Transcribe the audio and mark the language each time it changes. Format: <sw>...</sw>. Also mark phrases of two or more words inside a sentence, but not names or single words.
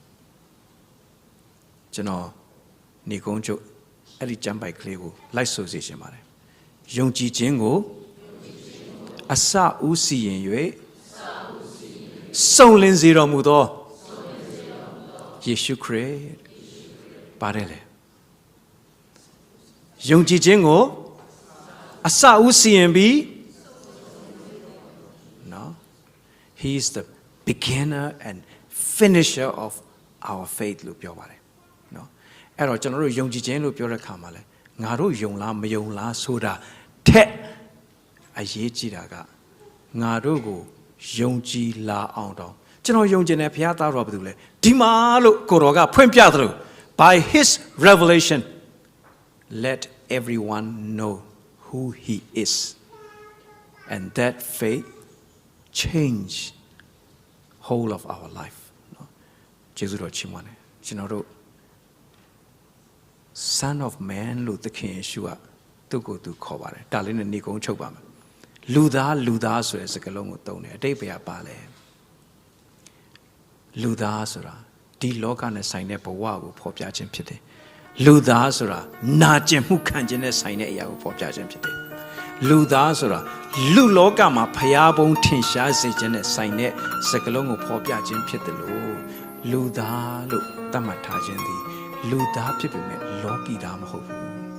<my>ကျွန်တော်ဏိဂုံးချုပ်အဲ့ဒီကျမ်းပိုက်ကလေးကိုလိုက်ဆိုစေချင်ပါတယ်ယုံကြည်ခြင်းကိုအစဦးစီရင်၍စုံလင်စေတော်မူသောယေရှုခရစ်ပါတယ်လေ ယုံကြည်ခြင်းကိုအစဦးစီရင်ပြီးနော်</my> <en>he is the beginner and finisher of our faith</en> <my>လို့ပြောပါတယ်နော်အဲ့တော့ကျွန်တော်တို့ယုံကြည်ခြင်းလို့ပြော တဲ့အခါမှာလဲငါတို့ယုံလားမယုံလားဆိုတာထက်အရေးကြီးတာကငါတို့ကိုယုံကြည်လာအောင်တော့ကျွန်တော်ယုံကြည်တဲ့ဘုရားသားတော်ဘာလို့လဲဒီမှာလို့ကိုတော်ကဖွင့်ပြသလို့</my> <en>by his revelation let everyone know who he is and that faith change whole of our life</en> <my>နော်ကျေးဇူးတော်ချီးမွမ်းတယ်ကျွန်တော်တို့</my> <en>son of man</en> <my>လို့သခင်ယေရှုကသူ့ကိုယ်သူခေါ်ပါတယ်ဒါလေးနဲ့ဏိဂုံးချုပ်ပါမယ်လူသားဆိုတဲ့စကားလုံးကိုသုံးတယ်အတိတ်ဘယ်ပါလဲ လူသားဆိုတာဒီလောကနဲ့ဆိုင်တဲ့ဘဝကိုဖော်ပြခြင်းဖြစ်တယ်လူသားဆိုတာနာကျင်မှုခံခြင်းနဲ့ဆိုင်တဲ့အရာကိုဖော်ပြခြင်းဖြစ်တယ်လူသားဆိုတာလူလောကမှာဖျားပုံးထင်ရှားစေခြင်းနဲ့ဆိုင်တဲ့စကားလုံးကိုဖော်ပြခြင်းဖြစ်တယ်လို့လူသားလို့သတ်မှတ်ထားခြင်းသည်လူသားဖြစ်ပေမဲ့လောကီသားမဟုတ်ဘူး</my>